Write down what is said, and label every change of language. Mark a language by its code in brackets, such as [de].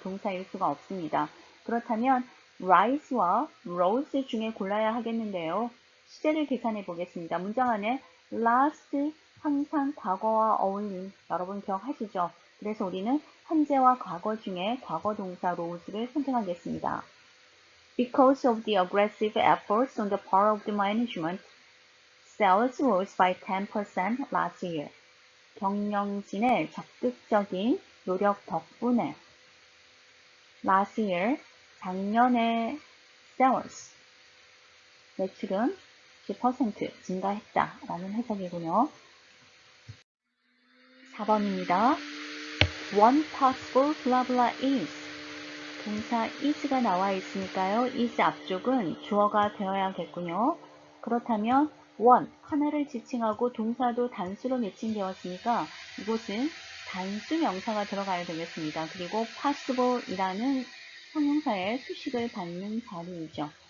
[ko] 동사일 수가 없습니다. 그렇다면 rise와 rose 중에 골라야 하겠는데요. 시제를 계산해 보겠습니다. 문장 안에 last 항상 과거와 어울림 여러분 기억하시죠? 그래서 우리는 현재와 과거 중에 과거 동사 rose를 선택하겠습니다. [en] Because of the aggressive efforts on the part of the management, sales rose by 10% last year. [ko] 경영진의 적극적인 노력 덕분에 last year, 작년에 sales, 매출은 10% 증가했다라는 해석이군요. 4번입니다. [en] One possible blah blah is [ko] 동사 is가 나와 있으니까요. is 앞쪽은 주어가 되어야겠군요. 그렇다면 one, 하나를 지칭하고 동사도 단수로 매칭되었으니까 이곳은 단수 명사가 들어가야 되겠습니다. 그리고 possible이라는 형용사의 수식을 받는 자리이죠.